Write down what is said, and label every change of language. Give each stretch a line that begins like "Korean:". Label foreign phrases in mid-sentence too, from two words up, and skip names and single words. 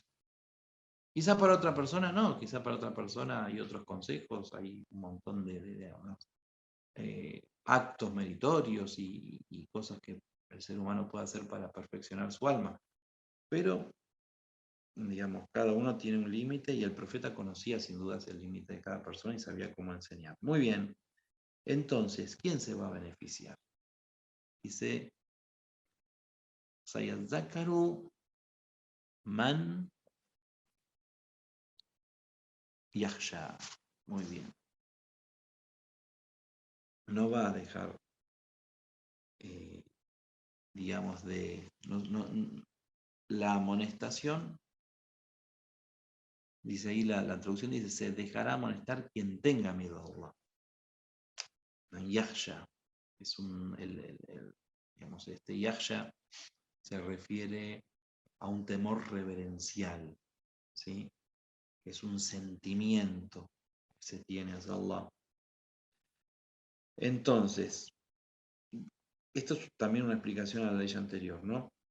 Spanish: Quizá para otra persona no, quizá para otra persona hay otros consejos, hay un montón de actos meritorios y cosas que el ser humano puede hacer para perfeccionar su alma. Pero, digamos, cada uno tiene un límite y el profeta conocía sin dudas el límite de cada persona y sabía cómo enseñar. Muy bien, entonces, ¿quién se va a beneficiar? Dice,
Arabic: سيذكر من يخشى.
Spanish: Muy bien. No va a dejar, digamos, la amonestación. Dice ahí la traducción, dice, se dejará amonestar quien tenga miedo a Allah. Yakhsha es digamos, este yakhsha se refiere a un temor reverencial, ¿sí? Es un sentimiento que se tiene hacia Allah. Entonces, esto es también una explicación a la ley anterior, ¿no?